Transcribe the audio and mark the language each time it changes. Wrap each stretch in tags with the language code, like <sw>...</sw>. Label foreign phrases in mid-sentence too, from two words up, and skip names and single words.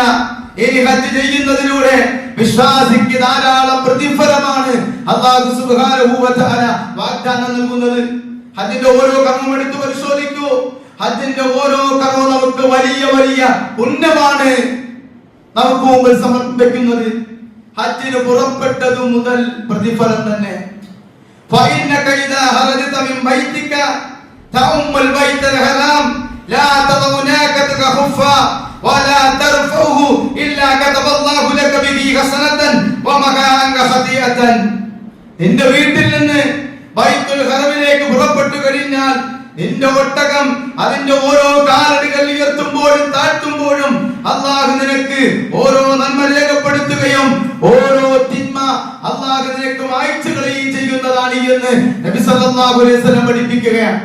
<ml>ഇനി ഹജ്ജ് ചെയ്യുന്നതിലൂടെ വിശ്വാസിക്ക് ധാരാളം പ്രതിഫലമാണ്</ml> <ar>الله سبحانه وتعالى</ar> <ml>വാഗ്ദാനം നൽകുന്നത്. ഹജ്ജിന്റെ ഓരോ കർമ്മം എടുത്ത് പരിശോധിക്കൂ. ഹജ്ജിന്റെ ഓരോ കർമ്മവും നമുക്ക് വലിയ വലിയ പുണ്യമാണ് നമുക്ക് മുമ്പിൽ സമർപ്പിക്കുന്നത്. ഹജ്ജിന് പുറപ്പെട്ടതു മുതൽ പ്രതിഫലം തന്നെ.</ml> <ar>فإنك إذا خرجت من بيتك تأم البيت الحرام لا تضع ناقتك خفا ولا ترفعه إلا كتب الله لك به حسنة ومحى عنك خطيئة.</ar> <ml>നിന്റെ വീട്ടിൽ നിന്ന് ബൈത്തുൽ ഹറമിലേക്ക് പുറപ്പെട്ടു കഴിഞ്ഞാൽ നിന്റെ ഒട്ടകം അതിന്റെ ഓരോ കാലടികൾ ഉയർത്തുമ്പോഴും താഴ്ത്തുമ്പോഴും അല്ലാഹു നിനക്ക് ഓരോ നന്മ രേഖപ്പെടുത്തുകയും ഓരോ തിന്മ അല്ലാഹു നിനക്ക് മായ്ച്ചു കളയുകയും ചെയ്യുന്നതാണ് എന്ന് നബി</ml> <ar>صلى الله عليه وسلم</ar> <ml>പഠിപ്പിക്കുകയാണ്.</ml>